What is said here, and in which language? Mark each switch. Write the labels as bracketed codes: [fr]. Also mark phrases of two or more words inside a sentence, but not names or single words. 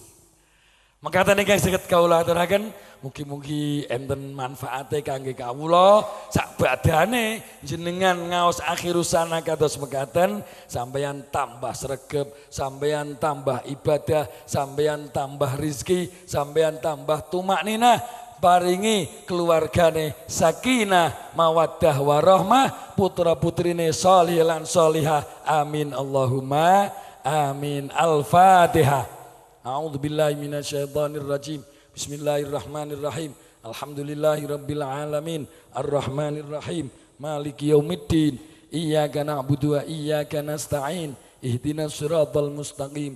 [jv] Mengkatane guys saged kawula aturaken mugi-mugi enten manfaate kangge kawula sak badane jenengan ngaos akhirusana kados mekaten, sampeyan tambah sregep, sampeyan tambah ibadah, sampeyan tambah rizki, sampeyan tambah tumakninah, paringi keluargane [ar] سكينة ومودة ورحمة, [jv] putra putrine sholih lan sholihah, [ar] آمين اللهم آمين. [jv] Al-Fatihah. [ar] أعوذ بالله من الشيطان الرجيم. بسم الله الرحمن الرحيم. الحمد لله رب العالمين. الرحمن الرحيم. مالك يوم الدين. إياك نعبد وإياك نستعين. اهدنا الصراط المستقيم.